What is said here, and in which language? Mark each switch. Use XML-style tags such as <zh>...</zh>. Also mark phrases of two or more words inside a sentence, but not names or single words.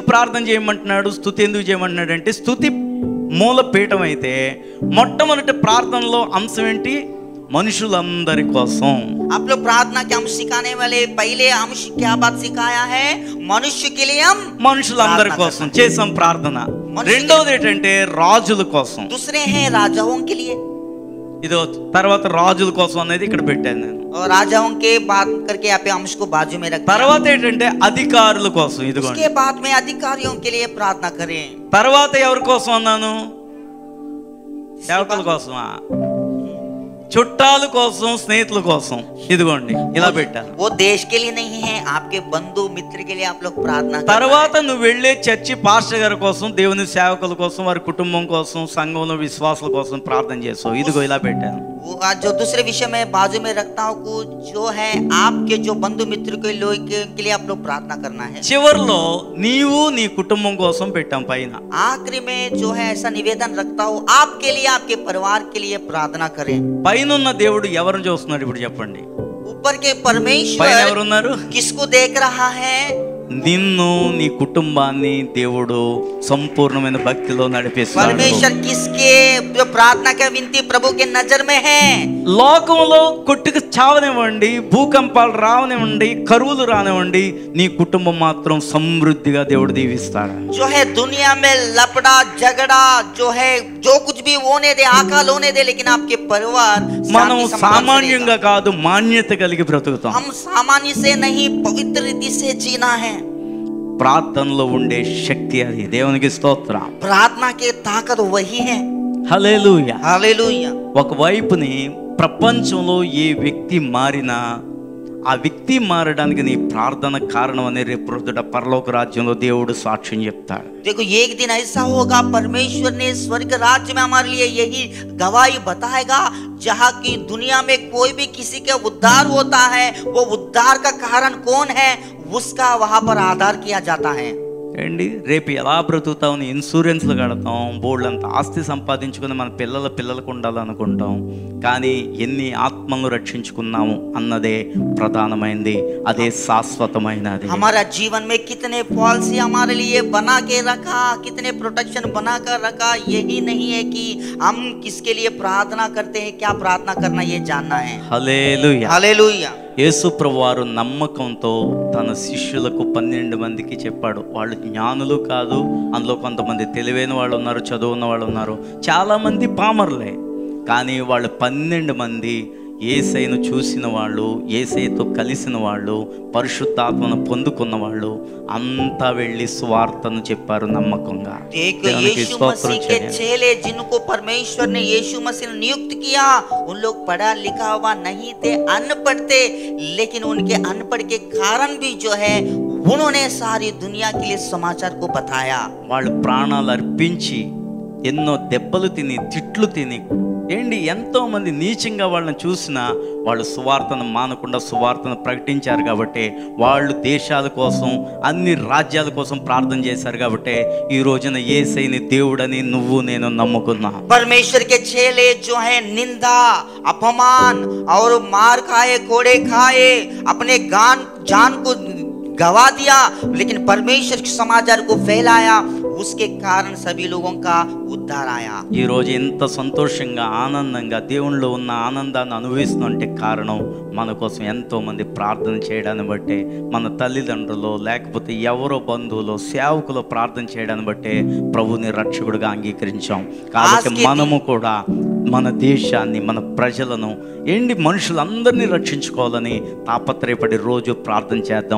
<te>ప్రార్థన చేయమంటున్నాడు, స్తుతి ఎందుకు చేయమంటున్నాడు అంటే, స్తుతి మూల పీఠం అయితే మొట్టమొదటి ప్రార్థనలో అంశం ఏంటి? మనుషులందరి కోసం.</te> <hi>आप लोग प्रार्थना के अंश सिखाने वाले पहले अंश क्या बात सिखाया है? मनुष्य के लिए हम</hi> <te>మనుషులందరి కోసం చేసాం ప్రార్థన. రెండోది ఏంటంటే రాజుల కోసం.</te> <hi>दूसरे हैं राजाओं के लिए.</hi> <te>ఇదో తర్వాత రాజుల కోసం అనేది ఇక్కడ పెట్టాను నేను.</te> <hi>और राजाओं के बात करके यहाँ पे अंश को बाजू में रखा.</hi> <te>తర్వాత ఏంటంటే అధికారుల కోసం. ఇదిగోండి,</te> <hi>उसके बाद में अधिकारियों के लिए प्रार्थना करें.</hi> <te>తర్వాత ఎవరి కోసం అన్నాను? సేవకుల కోసమా? చుట్టాల కోసం, స్నేహితుల కోసం. ఇదిగోండి ఇలా పెట్టాను.</te> <hi>वो देश के लिए नहीं है, आपके बंधु मित्र के लिए आप लोग प्रार्थना.</hi> <te>తర్వాత నువ్వు వెళ్ళే చర్చి పాస్టర్ గారి కోసం, దేవుని సేవకుల కోసం, వారి కుటుంబం కోసం, సంఘంలో విశ్వాసుల కోసం ప్రార్థన చేస్తావు. ఇదిగో ఇలా పెట్టాను.</te> <hi>वो जो दूसरे विषय में बाजू में रखता हूँ, जो है आपके जो बंधु मित्र के लोग के लिए आप लोग प्रार्थना करना है.</hi> <te>చివర్లో నీవు నీ కుటుంబం కోసం పెట్టాం పైన.</te> <hi>आखिरी में जो है ऐसा निवेदन रखता हूँ, आपके लिए, आपके परिवार के लिए प्रार्थना करें.</hi> <te>పైనున్న దేవుడు ఎవరిని చూస్తున్నాడు ఇప్పుడు చెప్పండి?</te> <hi>ऊपर के परमेश्वर</hi> <te>పైన ఎవరున్నారు?</te> <hi>किसको देख रहा है?</hi> <te>నిన్ను, నీ కుటుంబాన్ని దేవుడు సంపూర్ణమైన భక్తిలో నడిపిస్తాడు.</te> <hi>परमेश्वर किसके जो प्रार्थना का विनती प्रभु के नजर में है?</hi> <te>లోకంలో కొట్టుకు చావనివ్వండి, భూకంపాలు రావనివ్వండి, కరువులు రానివ్వండి, నీ కుటుంబం మాత్రం సమృద్ధిగా దేవుడు దీవిస్తాడు.</te> <hi>जो है दुनिया में लपड़ा झगड़ा जो है, जो कुछ भी होने दे, आकाल होने दे, लेकिन आपके परिवार</hi> <te>మనం సామాన్యంగా కాదు, మాన్యత కలిగి బ్రతుకుతాం.</te> <hi>हम सामान्य से नहीं, पवित्र रीति से जीना है.</hi> <te>ప్రార్థనలో ఉండే శక్తి అది. దేవునికి స్తోత్రం.</te> <hi>प्रार्थना के ताकत वही है.</hi> <te>హల్లెలూయా.</te> <hi>हालेलुया.</hi> <te>ఒకవైపుని ప్రపంచంలో ఏ వ్యక్తి మారినా ఆ వ్యక్తి మారడానికి నీ ప్రార్థన కారణం అని రేపు ప్రొద్దుట పరలోక రాజ్యంలో దేవుడు సాక్ష్యం చెప్తాడు.</te> <hi>देखो एक दिन ऐसा होगा, परमेश्वर ने स्वर्ग राज्य में हमारे लिए यही गवाही बताएगा, जहाँ की दुनिया में कोई भी किसी का उद्धार होता है, वो उद्धार का कारण कौन है, उसका वहां पर आधार किया जाता है.</hi> <te>ఏంటి రేపు ఎలా బ్రతుకుతాం? ఇన్సూరెన్స్లు కడతాం, బోర్డులంత ఆస్తి సంపాదించుకుని మన పిల్లలకు ఉండాలనుకుంటాం, కానీ ఎన్ని ఆత్మలను రక్షించుకున్నాము అన్నదే ప్రధానమైనది, అదే శాశ్వతమైనది.</te> <hi>हमारा जीवन में कितने पॉलिसी हमारे लिए बना के रखा, कितने प्रोटेक्शन बना कर रखा, यही नहीं है कि हम किसके लिए प्रार्थना करते हैं, क्या प्रार्थना करना, ये जानना है.</hi> <te>హల్లెలూయా.</te> <hi>हालेलुया.</hi> <te>యేసు ప్రభువారు నమ్మకంతో తన శిష్యులకు 12 మందికి చెప్పాడు. వాళ్ళు జ్ఞానులు కాదు, అందులో కొంతమంది తెలివైన వాళ్ళు ఉన్నారు, చదువున్న వాళ్ళు ఉన్నారు, చాలామంది పామర్లే, కానీ వాళ్ళు 12 మంది యేసయ్యను చూసిన వాళ్ళు, యేసయ్యతో కలిసిన వాళ్ళు, పరిశుద్ధాత్మను పొందుకున్న వాళ్ళు అంతా వెళ్ళి సువార్తను చెప్పారు నమ్మకంగా.</te> <hi>यीशु मसीह के चेले जिनको परमेश्वर ने यीशु मसीह ने नियुक्त किया, उन लोग पढ़ा लिखा हुआ नहीं थे, अनपढ़ थे, लेकिन उनके अनपढ़ के कारण भी जो है उन्होंने सारी दुनिया के लिए समाचार को बताया.</hi> <te>వాళ్ళు ప్రాణాలు అర్పించి ఎన్నో దెబ్బలు తిని, తిట్లు తిని, ఏంటి ఎంతో మంది నీచంగా వాళ్ళని చూసినా వాళ్ళు సువార్తను మానకుండా సువార్తను ప్రకటించారు కాబట్టి, వాళ్ళు దేశాల కోసం, అన్ని రాజ్యాల కోసం ప్రార్థన చేశారు కాబట్టి ఈ రోజున యేసయ్యని దేవుడని నువ్వు నేను నమ్ముకున్నా.</te> <hi>परमेश्वर के चेले जो है निंदा, अपमान और मार खाए, कोड़े खाए, अपने जान को गवा दिया, लेकिन परमेश्वर के समाचार को फैलाया, उसके कारण सभी लोगों का उद्धार आया.</hi> <te>ఈ రోజు ఎంత సంతోషంగా, ఆనందంగా దేవునిలో ఉన్న ఆనందాన్ని అనుభవిస్తుందంటే కారణం మన కోసం ఎంతో మంది ప్రార్థన చేయడాన్ని బట్టే, మన తల్లిదండ్రులు లేకపోతే ఎవరో బంధువులు, సేవకులు ప్రార్థన చేయడాన్ని బట్టే ప్రభుని రక్షకుడిగా అంగీకరించాం. కాబట్టి మనము కూడా మన దేశాన్ని, మన ప్రజలను, మనుషులందరినీ రక్షించుకోవాలని తాపత్రయపడి రోజు ప్రార్థన చేద్దాం.</te>